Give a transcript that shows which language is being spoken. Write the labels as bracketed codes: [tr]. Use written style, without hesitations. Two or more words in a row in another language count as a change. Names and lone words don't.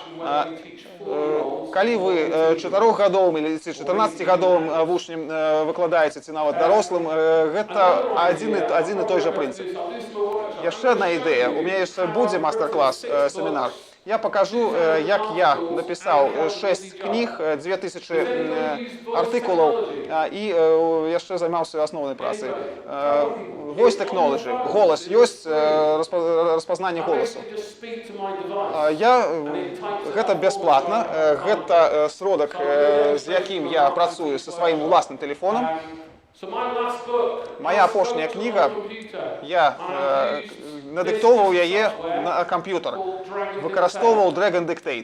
[be] Калі вы 4-гадовым или 14-гадовым вучням выкладаеце, ці нават дарослым, гэта адзін і той жа прынцып. Яшчэ адна ідэя. У мяне яшчэ будзе мастер-клас, семінар. [ru] Я покажу, як я написал 6 книг, 2000 артикулов [be] і яшчэ займаўся асноўнай працай. [en] Voice technology, [be] голос ёсць, распазнанне голосу. Гэта бясплатна, гэта сродак, з якім я працую са сваім уласным тэлефонам. Моя апошняя кніга, я надыктоўваў яе на камп'ютар, выкарыстоўваў Dragon Dictate.